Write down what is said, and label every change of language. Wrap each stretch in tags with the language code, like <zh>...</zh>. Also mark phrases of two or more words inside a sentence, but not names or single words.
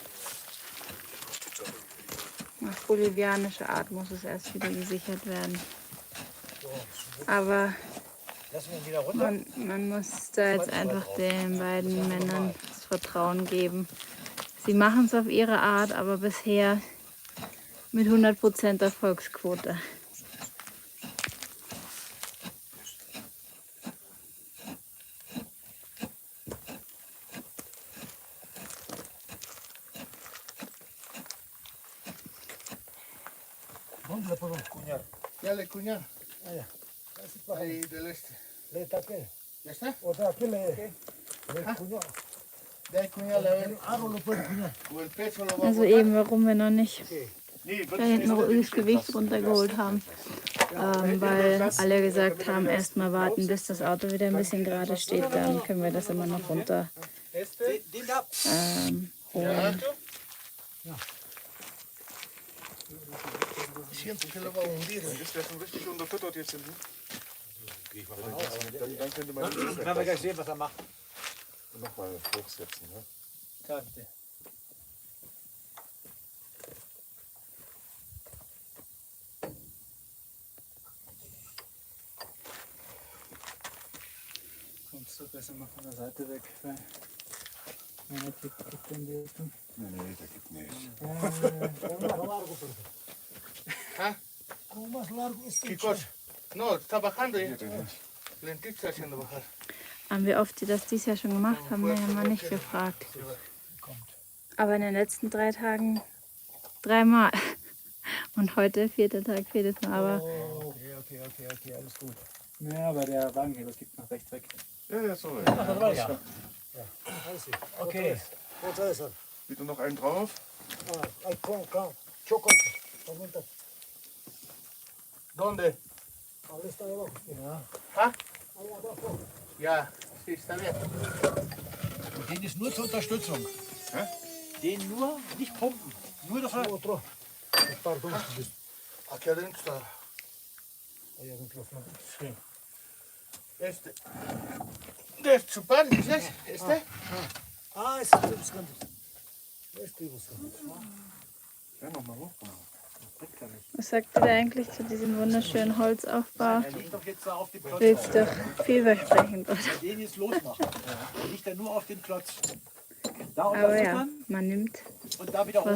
<de>Nach bolivianischer Art muss es erst wieder gesichert werden. Aber Lassen wir ihn wieder runter. man muss da jetzt einfach den beiden Männern das Vertrauen geben. Sie machen es auf ihre Art, aber bisher mit 100% Erfolgsquote.</de> <es>¿Dónde le podemos cuñar? Ya le cuñar. Allá. Ahí del este. Le taqué. ¿Ya está? O sea, aquí le cuñó. De ahí cuñarle a ver. El árbol lo puede cuñar. O el peso lo va a</es> <de>Also</de> <es>botar.</es> <de>eben, warum wir noch nicht Nee, da hinten noch das Gewicht runtergeholt haben. Weil alle gesagt haben, erstmal warten, bis das Auto wieder ein bisschen gerade steht, dann können wir das immer noch runter Den da. holen.</de> <es>Siento que lo va a hundir.</es> <de>Ist der schon richtig unterfüttert jetzt? Dann könnte man Dann werden wir gleich sehen, was er macht. nochmal hochsetzen. Ne? Kante. Kommst du besser mal von der Seite weg, weil meiner kippt echt in die Richtung. Nee, der gibt nicht.</de> <es>¿Ah? Como más largo es ¿Qué cosa? No, está bajando ya. Lentito está haciendo bajar.</es> <de>Haben wir oft das dieses Jahr schon gemacht, haben wir ja mal nicht gefragt. Aber in den letzten 3 Tagen 3-mal. Und heute 4. Tag, 4. Mal. Aber Okay, alles gut. Ja, aber der Wagenheber kippt nach rechts weg. Ja, sorry. Ja. Alles gut.</de> <es>Okay. Otra vez.</es> <de>Bitte noch einen drauf.</de> <es>Ahí con chocolate. Aumenta. ¿Dónde? Ahora está debajo. Ja. ¿Ah? Ahí abajo. Ya, sí, está bien.</es> <de>Und den ist nur zur Unterstützung. Hä? Den nur, nicht pumpen. Nur das Otro. Pardon.</de> <es>Aquí adentro está. Ahí adentro. Sí. Este. ¿De chupar? ¿Dices? ¿Este? Ah, ese estoy buscando. Estoy buscando.</es> <de>Ja, nochmal hoch. was sagt ihr da eigentlich zu diesem wunderschönen Holzaufbau? Er liegt doch jetzt da auf dem Klotz. Willst doch vielversprechend, oder? Den jetzt losmachen. Der liegt da nur auf dem Klotz. Da Aber ja, unterzuckern man nimmt, und da wieder</de>